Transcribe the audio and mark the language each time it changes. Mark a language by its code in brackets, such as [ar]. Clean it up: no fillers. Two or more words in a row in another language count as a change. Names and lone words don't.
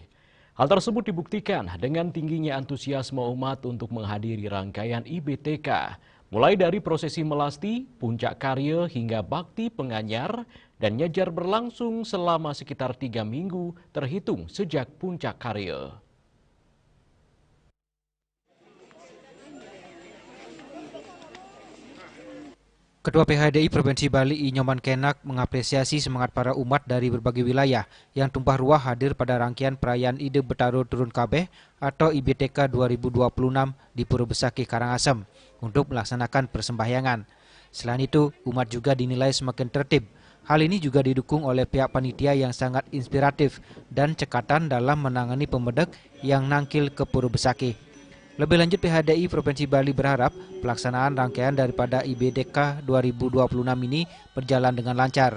[id] Hal tersebut dibuktikan dengan tingginya antusiasme umat untuk menghadiri rangkaian IBTK, mulai dari prosesi melasti, puncak karya hingga bakti penganyar, dan nyejar berlangsung selama sekitar 3 minggu terhitung sejak puncak karya. Ketua PHDI Provinsi Bali I Nyoman Kenak mengapresiasi semangat para umat dari berbagai wilayah yang tumpah ruah hadir pada rangkaian perayaan Ide Betara Turun Kabeh atau IBTK 2026 di Pura Besakih, Karangasem untuk melaksanakan persembahyangan. Selain itu, umat juga dinilai semakin tertib. Hal ini juga didukung oleh pihak panitia yang sangat inspiratif dan cekatan dalam menangani pemedek yang nangkil ke Pura Besakih. Lebih lanjut, PHDI Provinsi Bali berharap pelaksanaan rangkaian daripada IBTK 2026 ini berjalan dengan lancar.